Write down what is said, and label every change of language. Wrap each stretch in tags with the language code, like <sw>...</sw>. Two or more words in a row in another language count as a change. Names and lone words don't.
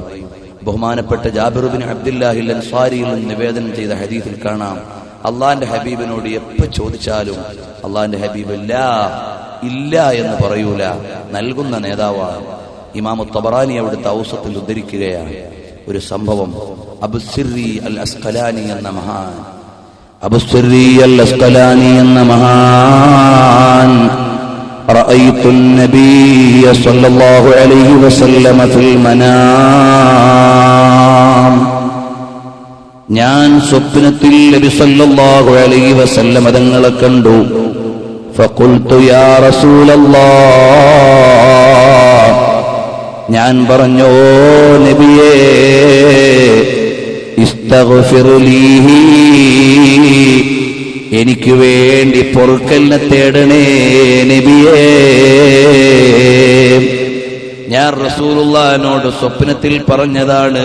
<ml>ബഹുമാനപ്പെട്ട ജാബിർ ബിൻ അബ്ദുല്ലാഹി അൽ അൻസാരിയിൽ നിന്ന് നിവേദനം ചെയ്ത ഹദീസിൽ കാണാം, അള്ളാന്റെ ഹബീബിനോട് എപ്പോൾ ചോദിച്ചാലും അള്ളാന്റെ ഹബീബ് ഇല്ല എന്ന് പറയൂല, നൽകുന്ന നേതാവാണ്. ഇമാം തബറാനി അവിടുത്തെ ഔസത്തിൽ ഉദ്ധരിക്കുകയാണ് ഒരു സംഭവം. അബുസിറി അൽ അസ്ഖലാനി എന്ന മഹാൻ</ml> <ar>رأيت النبي صلى الله عليه وسلم في المنام.</ar> <ml>ഞാൻ സ്വപ്നത്തിൽ നബി</ml> <ar>صلى الله عليه وسلم</ar> <ml>തങ്ങളെ കണ്ടു.</ml> <ar>فقلت يا رسول الله,</ar> <ml>ഞാൻ പറഞ്ഞു, ഓ നബിയേ,</ml> <ar>استغفر لي,</ar> <ml>എനിക്ക് വേണ്ടി പൊറുക്കലിനെ തേടണേ നബിയേ. ഞാൻ റസൂലുള്ളാഹിനോട് സ്വപ്നത്തിൽ പറഞ്ഞതാണ്.</ml>